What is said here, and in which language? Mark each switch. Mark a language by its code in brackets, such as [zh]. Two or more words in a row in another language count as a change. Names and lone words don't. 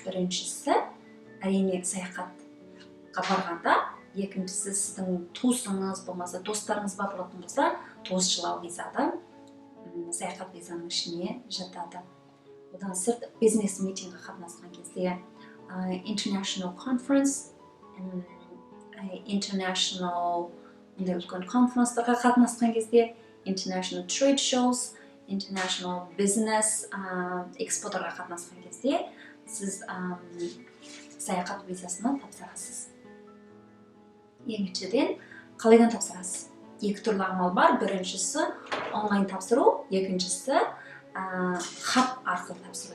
[kk] Біріншісі, әрине саяхатқа барғанда, екіншісі сіздің туысыңыз болмаса, достарыңыз бар болатын болса, туысшылау визада саяхат визаның ішіне жатады. Одан сырт [en] business meeting [kk] қатынасқан кезде, [en] international conference, international [kk] үлкен конференстарға қатынасқан кезде, [en] international trade shows, international business [kk] эксподарға қатынасқан кезде, сіз саяхат визасына тапсырасыз. Екіншіден, қалайдан тапсырасыз? Екі түрлі амал бар. Біріншісі онлайн тапсыру, екіншісі хат арқылы тапсыру.